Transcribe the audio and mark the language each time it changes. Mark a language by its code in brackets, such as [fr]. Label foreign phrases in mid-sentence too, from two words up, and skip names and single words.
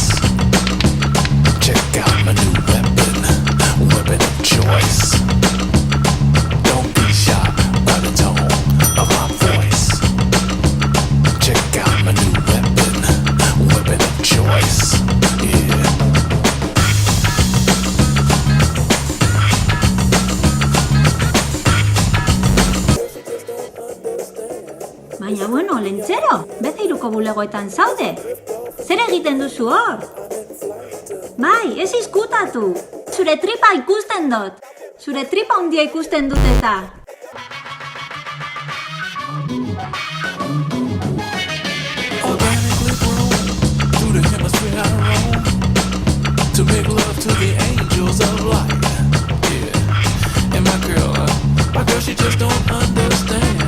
[en] Check out my new weapon of choice. Don't be shocked by the tone of my voice. Check out my new weapon of choice. Yeah. [eu] Baina, bueno, lentzero, bete iruko bulegoetan zaude. Zer egiten duzu hor? Bai, ez izkutatu. Zure tripa ikusten dut. Zure tripa handia ikusten dut eta. [en] Organically grown through the hemisphere I roam to make love to the angels of light. Yeah, and my girl, she just don't understand.